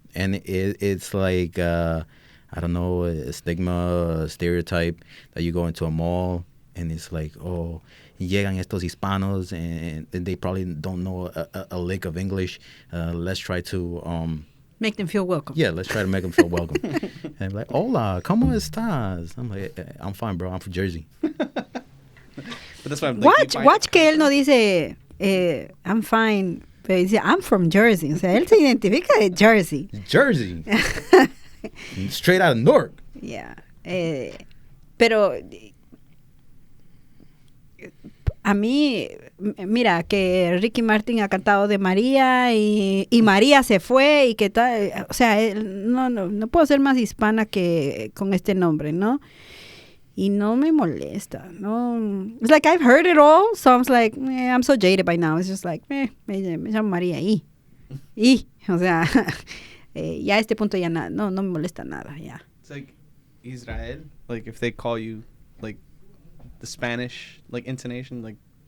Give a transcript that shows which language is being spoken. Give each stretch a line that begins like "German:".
English: And it's like, I don't know, a stigma, a stereotype that you go into a mall and it's like, oh,
Spanish: llegan estos hispanos
English: and they probably don't know a lick of English. Let's try to... make them feel welcome. Yeah, let's try to make them feel welcome. And I'm like,
Spanish: hola, ¿cómo estás?
English: I'm like, I'm fine, bro. I'm from Jersey. But that's why I'm like,
Spanish: watch que él no dice,
English: I'm fine,
Spanish: pero dice,
English: I'm from Jersey.
Spanish: O sea, él se identifica de Jersey.
English: Jersey. Straight out of Newark. Yeah.
Spanish: Pero a mí, mira, que Ricky Martin ha cantado de María y María se fue y que tal, o sea, no puedo ser más hispana que con este nombre, ¿no? Y no me molesta, no.
English: It's like I've heard it all, so I'm like, I'm so jaded by now. It's just like,
Spanish: me llamo María y, o sea, ya a este punto ya no me molesta nada, ya.
English: It's like Israel, like if they call you like the Spanish like intonation, like